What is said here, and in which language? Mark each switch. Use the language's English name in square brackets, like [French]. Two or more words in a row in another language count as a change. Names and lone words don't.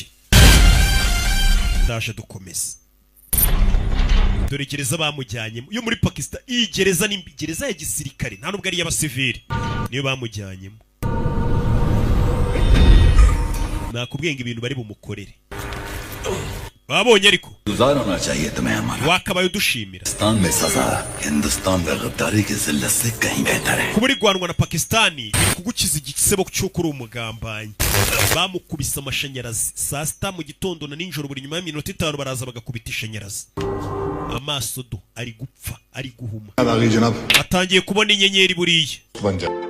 [Kinyarwanda] Ndaje dukomeze. Dore gereza bamujyanye yo muri Pakistan. Iyi gereza ni gereza ya gisirikare, nta nubwo ari y'abasivili. Niyo bamujyanyemo. Nakubwiye ngo ibintu bari bumukorere. babonye ariko [Hindi] गुजार होना चाहिए तुम्हें हमारा [Kinyarwanda] wakabaye udushimira [Hindi] पाकिस्तान में सजा हिंदुस्तान में गद्दारी की जिल्लत से कहीं बेहतर है [Kinyarwanda] kuba rigwanwa na Pakistani biri kugukiza igisebo cy'uko uri umugambanyi bamukubise amashanyarazi saa sita mu gitondo na ninjoro buri nyuma y'iminota 5 baraza bagakubita ishanyarazi amaso do ari gupfa ari guhuma atangiye kubona inyenyeri buriye